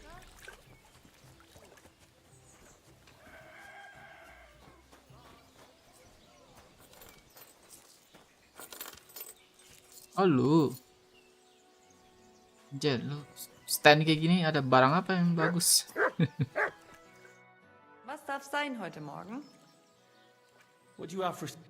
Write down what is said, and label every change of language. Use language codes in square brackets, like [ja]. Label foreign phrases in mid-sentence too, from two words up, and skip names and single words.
[id] Oh lu Jen, lu stand kayak gini ada barang apa yang bagus? [de] Was darf sein heute Morgen? [en] What do you have for...